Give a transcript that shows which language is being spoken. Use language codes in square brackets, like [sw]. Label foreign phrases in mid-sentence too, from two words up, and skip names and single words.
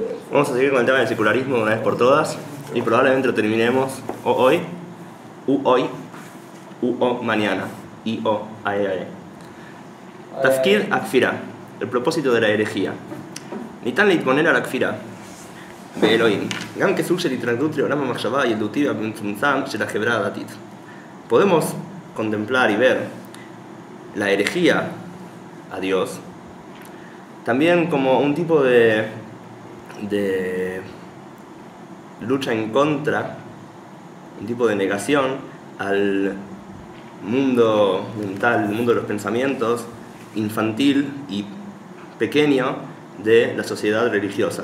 [es] Vamos a seguir con el tema del secularismo de una vez por todas y probablemente lo terminemos hoy, mañana, ae. [he] תפקיד הכפירה, [es] el propósito de la herejía. [he] Nitan להתבונן על הכפירה באלוהים, גם כסוג של התנגדות לעולם המחשבה הילדותי והמצומצם של החברה הדתית. [es] Podemos contemplar y ver la herejía a Dios también como un tipo de lucha en contra, un tipo de negación al mundo mental, el mundo de los pensamientos infantil y pequeño de la sociedad religiosa.